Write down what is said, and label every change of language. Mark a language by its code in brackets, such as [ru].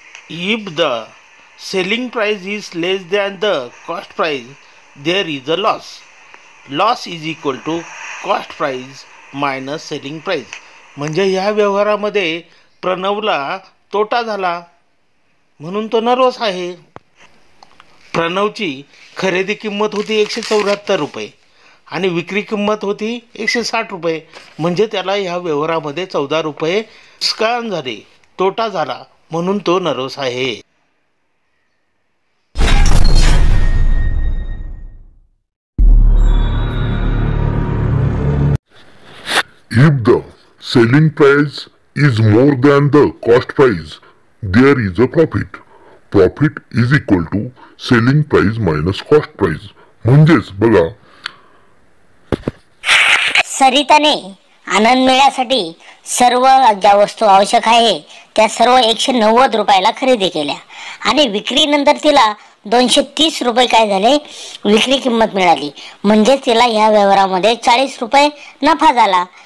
[en] If the selling price is less than the cost price, there is a loss. Loss is equal to cost price minus selling price. [mr] म्हणजे ह्या व्यवहारामध्ये प्रणवला तोटा झाला म्हणून तो nervous आहे. प्रणवची खरेदी किंमत होती ₹174 आणि विक्री किंमत होती ₹160. म्हणजे त्याला ह्या व्यवहारामध्ये ₹14 नुकसान झाले, तोटा झाला म्हणून तो नर्वस आहे. [en] If the selling price is more than the cost price, there is a profit. Profit is equal to selling price minus cost price. [mr] म्हणजेच बघा सरिताने आनंद मेळ्यासाठी सर्व ज्या वस्तू आवश्यक आहे त्या सर्व ₹190 खरेदी केल्या आणि विक्रीनंतर तिला ₹230 काय झाले विक्री किंमत मिळाली. म्हणजे तिला या व्यवहारामध्ये ₹40 नफा झाला.